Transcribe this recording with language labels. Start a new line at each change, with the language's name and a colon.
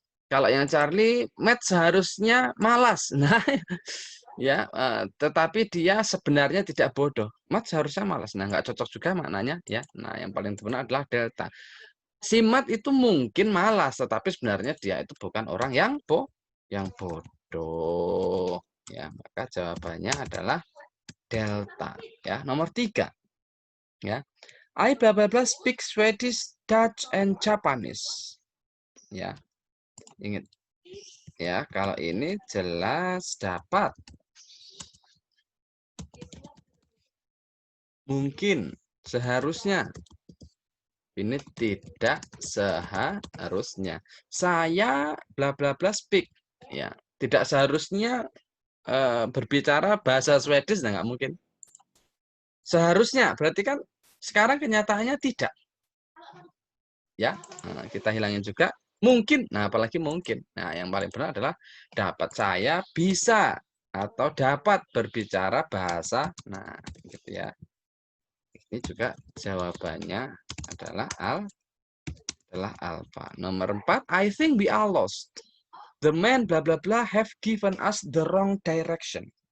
Indonesian: Kalau yang Charlie, Matt seharusnya malas. Nah, ya, tetapi dia sebenarnya tidak bodoh. Matt seharusnya malas. Nah, nggak cocok juga maknanya ya. Nah, yang paling benar adalah delta. Si Matt itu mungkin malas, tetapi sebenarnya dia itu bukan orang yang bodoh. Ya, maka jawabannya adalah delta. Ya, nomor 3.
English: Ya, I bla bla bla speak Swedish, Dutch, and Japanese.
Indonesian: Ya, ingat. Ya, kalau ini jelas dapat. Mungkin, seharusnya. Ini tidak seharusnya. Saya bla bla bla speak. Ya, tidak seharusnya berbicara bahasa Swedish, nah nggak mungkin. Seharusnya, berarti kan sekarang kenyataannya tidak. Ya, nah, kita hilangin juga. Mungkin, nah apalagi mungkin. Nah, yang paling benar adalah dapat, saya bisa atau dapat berbicara bahasa. Nah, gitu ya. Ini juga jawabannya adalah alpha. Nomor 4,
English: I think we are lost. The man bla bla bla have given us the wrong direction.